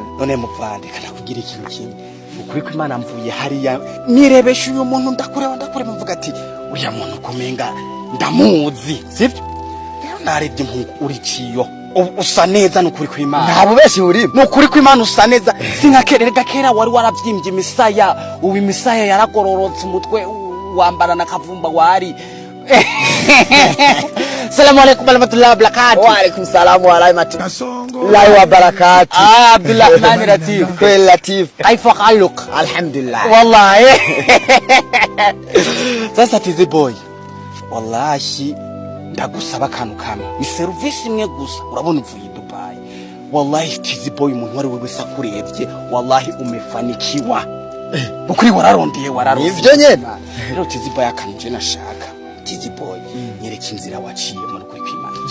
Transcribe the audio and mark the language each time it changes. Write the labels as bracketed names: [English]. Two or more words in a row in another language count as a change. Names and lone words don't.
[Rundi] none muvande kana kugira ikintu kimwe ukuri ko Imana mvuye hariya nirebesha uyu muntu ndakureba mvuga ati uriya muntu kumenga ndamuzi sivyo rero narebye mpungu uri ciyo usa neza n'ukuri ko Imana Nta bubeshi burimo. n'ukuri ko Imana usa neza sinkakererega kera wari waravyimbye imisaya ubu imisaya yaragororotse umutwe wambara na kavumba wari [Arabic] السلام عليكم ورحمة الله وبركاته. وعليكم السلام ورحمة الله Kasongo. وبركاته. Abdulrahman Latif. [Swahili] Kweli Latif. [Arabic] كيف حالك? Alhamdulillah. [Swahili] Wallahi. Sasa tizi boy. [Rundi] Wallahi ndagusaba akantu kamwe. Ni service imwe gusa. Urabona uvuye i Dubai. Wallahi tizi boy umuntu wari wese akurebye. [Swahili] Wallahi umefanikiwa. [Rundi] Ukuri wararondeye Ivyo nyene. Rero tizi boy akantu je nashaka. Tizi boy nyereka inzira waciye muri kuri kwimana.